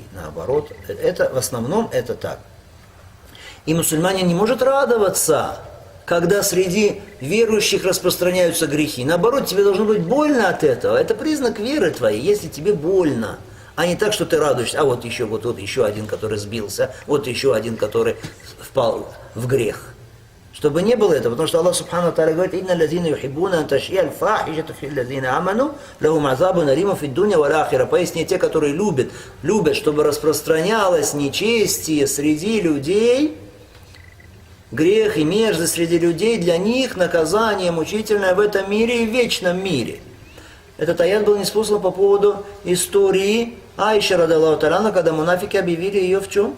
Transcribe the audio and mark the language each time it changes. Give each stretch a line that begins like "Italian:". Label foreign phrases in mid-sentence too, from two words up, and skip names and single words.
Russian: Наоборот, это, в основном это так. И мусульманин не может радоваться, когда среди верующих распространяются грехи. Наоборот, тебе должно быть больно от этого. Это признак веры твоей, если тебе больно. А не так, что ты радуешься, а вот еще один, который сбился, вот еще один, который впал в грех. Чтобы не было этого, потому что
Arabic: الله سبحانه وتعالى
Russian: говорит:
Arabic: «إن الذين يحبون أن تشيع الفاحشة في الذين آمنوا لهم عذاب أليم في الدنيا والآخرة».
Russian: Поясни, те, которые любят, чтобы распространялось нечестие среди людей, грех и мерзость среди людей, для них наказание мучительное в этом мире и в вечном мире. Этот аят был ниспослан по поводу истории Аиши,
Arabic: رضي الله تعالى,
Russian: когда мунафики объявили ее в чем?